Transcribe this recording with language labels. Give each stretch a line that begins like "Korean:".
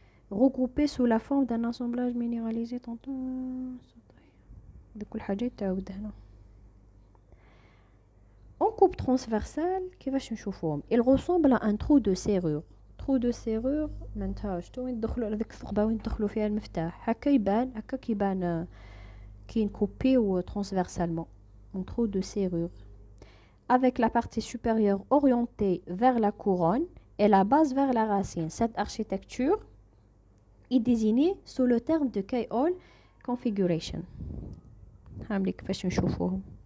French: Regroupés sous la forme d'un assemblage minéralisé tantôt.
Arabic: كل حاجة تعود هنا.
French: En coupe transversale,
Arabic: كيفاش نشوفوهم؟
French: Il ressemble à un trou de serrure. Trou de serrure
Arabic: معناتها شتو وين ندخلو على ديك الثقبة وين ندخلو فيها المفتاح، هكا كيبان كي نكوبيو
French: transversalement. Un trou de serrure. Avec la partie supérieure orientée vers la couronne et la base vers la racine. Cette architecture est désignée sous le terme de Kay-Hall configuration.
Arabic: هاملي كيفاش نشوفوهم.